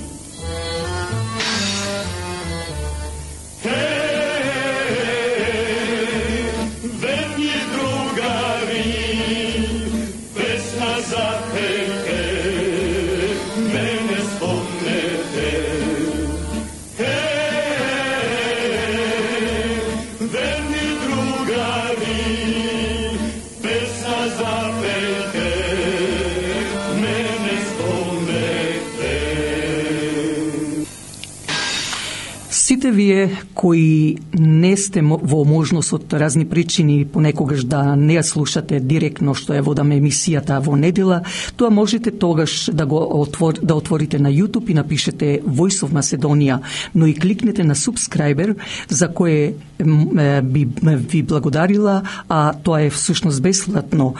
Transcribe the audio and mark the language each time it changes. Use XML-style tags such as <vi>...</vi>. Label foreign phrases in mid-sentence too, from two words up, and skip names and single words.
<mk>Verni drugari, pesna zapejte, mene spomnete. Verni drugari, pesna zapejte, mene spomnete. Сите вие кои не сте во можност од разни причини понекогаш да не ја слушате директно што ја водам емисијата во недела, тоа можете тогаш да отворите на YouTube и напишете Voice of Macedonia, но и кликнете на subscriber, за кое би ви благодарила, а тоа е всушност бесплатно.</mk>